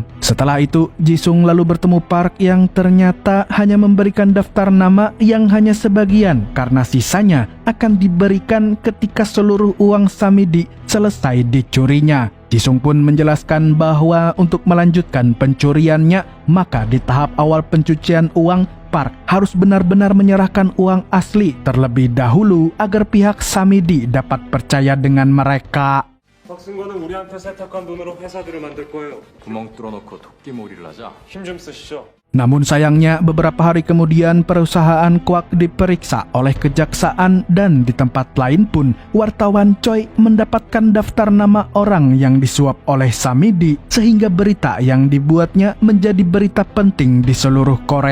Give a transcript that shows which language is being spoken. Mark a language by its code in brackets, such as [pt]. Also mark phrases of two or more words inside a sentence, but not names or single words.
[id] Setelah itu, Jisung lalu bertemu Park yang ternyata hanya memberikan daftar nama yang hanya sebagian karena sisanya akan diberikan ketika seluruh uang Samidi selesai dicurinya. Jisung pun menjelaskan bahwa untuk melanjutkan pencuriannya, maka di tahap awal pencucian uang, Park harus benar-benar menyerahkan uang asli terlebih dahulu agar pihak Samidi dapat percaya dengan mereka. [ko] 박승관은 우리한테 세탁한 돈으로 회사들을 만들 거예요. 구멍 뚫어놓고 토끼몰이를 하자. 힘 좀 쓰시죠. [id] Namun sayangnya beberapa hari kemudian perusahaan Kwak diperiksa oleh kejaksaan dan di tempat lain pun wartawan Choi mendapatkan daftar nama orang yang disuap oleh Samidi sehingga berita yang dibuatnya menjadi berita penting di seluruh Korea.